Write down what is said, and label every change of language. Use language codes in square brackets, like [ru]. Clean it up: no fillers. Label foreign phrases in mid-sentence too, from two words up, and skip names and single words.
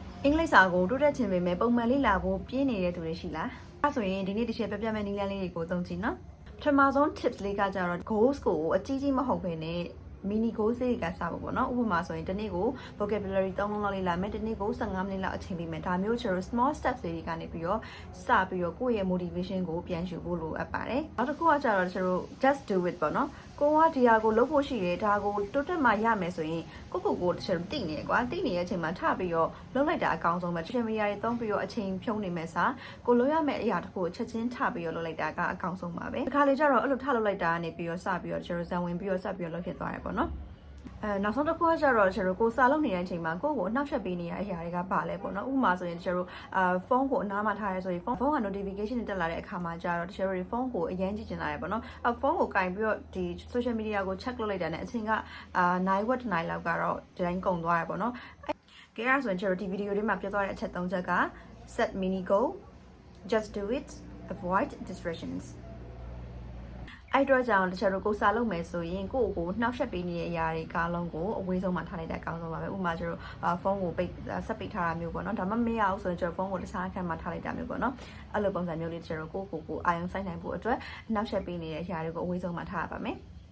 [my] အင်္ဂလိပ်စာကိုတိုးတက်ချင်ပေမဲ့ပုံမှန်လေ့လာဖို့ပြင်းနေတဲ့သူတွေရှိလားအဲဆိုရင်ဒီနေ့တစ်ချက်ပြပြမဲ့နည်းလမ်းလေးတွေကိုသုံးကြည့်နော်ပထမဆုံး tips လေးကကြတော့ goals ကိုအကြီးကြီးမဟုတ်ဘဲနဲ့ [en] mini goals [my] တွေကစဖို့ပေါ့နော်ဥပမာဆိုရင်ဒီနေ့ကို vocabulary 3လုံးလောက်လေ့လာမယ်ဒီနေ့ကို15မိနစ်လောက်အချိန်ပေးမယ်ဒါမျိုးကျွန်တော် [en] small steps [my] တွေကနေပြီးတော့စပြီးတော့ ကိုယ့်ရဲ့ motivation ကိုပြန်ယူဖို့လိုအပ်ပါတယ်နောက်တစ်ခုကကြတော့ကျွန်တော် [en] just do it [my] ပေါ့နော်ကိုကဒီဟာကိုလုပ်ဖို့ရှိတယ်ဒါကိုတိုးတက်မှရမယ်ဆိုရင်ကိုကျွန်တော်တိနေကွာတိနေတဲ့အချိန်မှာထပြီးတော့လုပ်လိုက်တာအကောင်းဆုံးပဲ [en] social media [my] တွေသုံးပြီးတော့အချိန်ဖြုံးနေမဲ့စာကို လုပ်ရမယ့်အရာတစ်ခုကိုချက်ချင်းထပြီးတော့လုပ်လိုက်တာကအကောင်းဆုံးပါပဲဒီခါလေးကျတော့အဲ့လိုထလုပ်လိုက်တာကနေပြီးတော့စပြီးတော့ကျွန်တော်ဇံဝင်ပြီးတော့စပြီးတော့လုပ်ဖြစ်သွားတယ်ပေါ့နော်နောက်ဆုံးတစ်ခုကကျတော့ကျွန်တော်ကိုစာလုပ် နေတဲ့အချိန်မှာကိုယ့်ကိုအနှောက်ယှက်ပေးနေတဲ့အရာတွေကပါလဲပေါ့နော်ဥပမာဆိုရင်ကျွန်တော်ဖုန်းကိုအနားမှာထားရဲဆိုရင်ဖုန်းက notification တက်လာတဲ့အခါမှာကျတော့ ကျွန်တော်ဖုန်းကိုအရင်ကြည့်ချင်လာတယ်ပေါ့နော်ဖုန်းကိုကင်ပြီးတော့ဒီ [en] social media [my] ကို check လုပ်လိုက်တာနဲ့အချိန်ကနိုင်ဝက်တစ်နိုင်လောက် ကတော့ဒီတိုင်းကုန်သွားတယ်ပေါ့နော်ကဲအဲ့ဆိုရင်ကျွန်တော်ဒီဗီဒီယိုလေးမှာပြောသွားတဲ့အချက်၃ချက်က [en] set mini goal just do it avoid distractions [my] အဲ့တော့ကြောင့်တချို့တို့ကိုစားလုပ်မယ်ဆိုရင်ကိုနှောက်ယှက်ပေးနေတဲ့အရာတွေအားလုံးကိုအဝေးဆုံးမှာထားလိုက်တဲ့အကောင်းဆုံးပါပဲဥပမာကျွန်တော်ဖုန်းကိုဆက်ပိတ်ထားတာမျိုးပေါ့နော်ဒါမှမရအောင်ဆိုရင်ကျွန်တော်ဖုန်းကိုတခြားအခန်းမှာထားလိုက်တာမျိုးပေါ့နော်အဲ့လိုပုံစံမျိုးလေးကျွန်တော်ကိုအာရုံစိုက်နိုင်ဖို့အတွက်နှောက်ယှက်ပေးနေတဲ့အရာတွေကိုအဝေးဆုံးမှာထားရပါမယ်